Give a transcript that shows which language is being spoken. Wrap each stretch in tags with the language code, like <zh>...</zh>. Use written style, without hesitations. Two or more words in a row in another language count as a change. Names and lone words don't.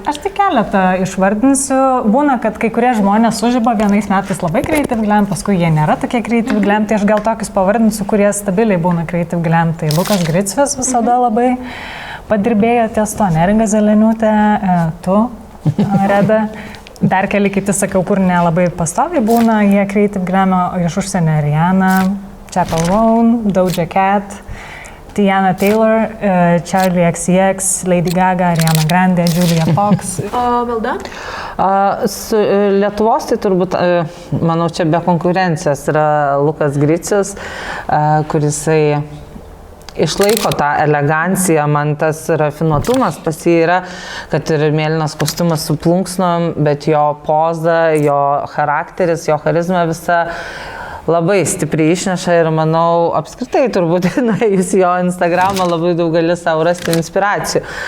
<lt>Aš tik keletą išvardinsiu. Būna, kad kai kurie žmonės sužiba vienais metais labai</lt> <en>creative glam,</en> <lt>paskui jie nėra tokie</lt> <en>creative glam,</en> <lt>tai aš gal tokius pavardinsiu, kurie stabiliai būna</lt> <en>creative glam.</en> <lt>Tai Lukas Gricvis visada labai padirbėjo ties to, Neringa Zeleniūtė, tu. Reda. Dar keli kiti, sakiau, kur nelabai pastoviai būna, jie</lt> <en>Creative Glam'o</en> <lt>iš užsienio Rihanna, Chappell Roan, Doja Cat, Tiana Taylor, Charlie XCX, Lady Gaga, Ariana Grande, Julia Fox. O Milda? Su Lietuvos tai turbūt, manau, čia be konkurencijos yra Lukas Gricius, kurisai išlaiko tą eleganciją, man tas rafinuotumas pas jį yra, kad ir mėlynas kostiumas su plunksnom, bet jo poza, jo charakteris, jo charizma visa labai stipriai išneša ir manau, apskritai turbūt, jūs jo Instagramą labai daug gali savo rasti inspiracijų.</lt>